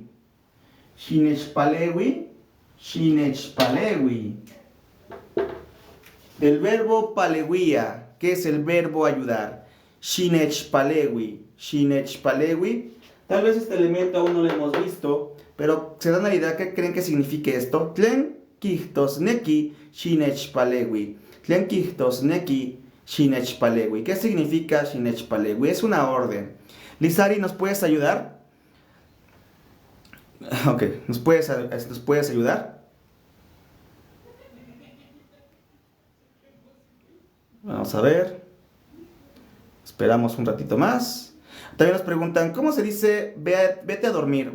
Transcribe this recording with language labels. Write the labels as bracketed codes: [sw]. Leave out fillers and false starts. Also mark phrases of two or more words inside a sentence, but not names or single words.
[nah] Shinechpalewi. Shinechpalewi. [es] Del verbo palewia. ¿Qué es el verbo ayudar? Shinechpalewi. [nah] Shinechpalewi. [es] Tal vez este elemento aún no lo hemos visto, pero se dan la idea que creen que signifique esto. [nah] Tlen kihtosneki shinechpalewi. Tlen kihtosneki shinechpalewi. [es] ¿Qué significa shinechpalewi? Es una orden. Lizari, ¿nos puedes ayudar? Ok, ¿nos puedes ayudar? Vamos a ver. Esperamos un ratito más. También nos preguntan, ¿cómo se dice vete a dormir?